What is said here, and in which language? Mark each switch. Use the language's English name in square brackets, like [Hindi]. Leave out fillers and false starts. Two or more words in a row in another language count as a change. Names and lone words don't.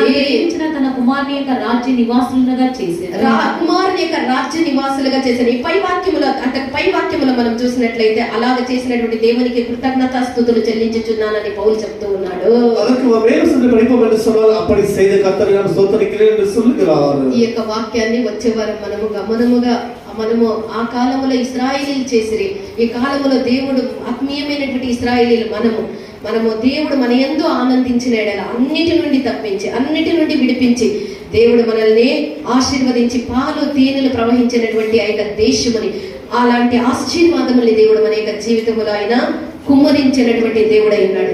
[Telugu] ఇచ్చిన తన కుమారుని యొక్క రాజ్య నివాసులుగా చేశారు. కుమారుని యొక్క రాజ్య నివాసులుగా చేశారు. ఈ పై వాక్యములో మనం చూసినట్లయితే అలాగ చేసినటువంటి దేవునికి కృతజ్ఞతాస్తుతులు చెల్లించుచున్నానని పౌలు చెప్తూ ఉన్నాడు. [Tamil] அதற்கு மேலும் சென்று படிப்போம் என்று சொன்னால் அப்படி செய்த கர்த்தரை நான் ஸ்தோத்திரிக்கிறேன் என்று சொல்லுகிறார். [Telugu] ఈ యొక్క వాక్యాన్ని వచ్చే వారం మనము ఆ కాలములో ఇశ్రాయేలీలు చేసిరి, ఈ కాలములో దేవుడు ఆత్మీయమైనటువంటి ఇశ్రాయేలీలు మనము దేవుడు మన యందు ఆనందించిన ఎడల అన్నిటి నుండి తప్పించి అన్నిటి నుండి విడిపించి దేవుడు మనల్ని ఆశీర్వదించి పాలు తేనెలు ప్రవహించినటువంటి ఆ యొక్క దేశముని అలాంటి ఆశీర్వాదముల్ని దేవుడు మన యొక్క జీవితంలో ఆయన కుమ్మరించినటువంటి దేవుడై ఉన్నాడు.